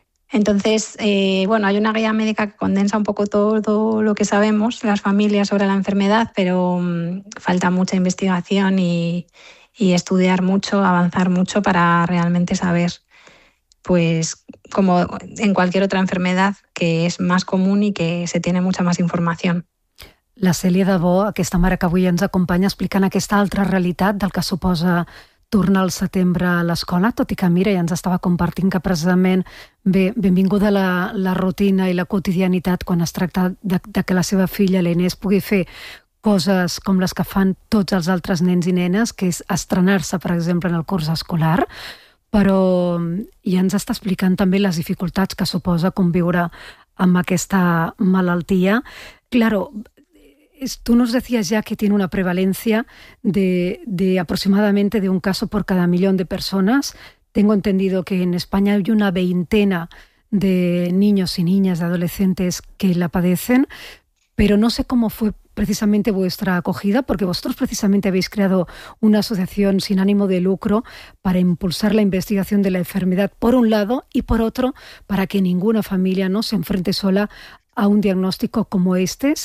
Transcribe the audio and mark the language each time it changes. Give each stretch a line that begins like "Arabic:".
Spanish: Entonces, bueno, hay una guía médica que condensa un poco todo lo que sabemos, las familias sobre la enfermedad, pero falta mucha investigación y estudiar mucho, avanzar mucho para realmente saber, pues, como en cualquier otra enfermedad, que es más común y que se tiene mucha más información.
Catalan: La Cèlia Debò, aquesta mare que avui ens acompanya, explicant aquesta altra realitat del que suposa tornar al setembre a l'escola, tot i que, mira, ja ens estava compartint que precisament, bé, benvinguda la rutina i la quotidianitat quan es tracta de que la seva filla, la Inés, pugui fer coses com les que fan tots els altres nens i nenes, que és estrenar-se, per exemple, en el curs escolar. Però ja ens està explicant també les dificultats que suposa conviure amb aquesta malaltia.
Spanish: Claro, tú nos decías ya que tiene una prevalencia de aproximadamente de un caso por cada millón de personas. Tengo entendido que en España hay una veintena de niños y niñas, de adolescentes que la padecen, pero no sé cómo fue precisamente vuestra acogida, porque vosotros precisamente habéis creado una asociación sin ánimo de lucro para impulsar la investigación de la enfermedad, por un lado, y por otro, para que ninguna familia no se enfrente sola a un diagnóstico como este.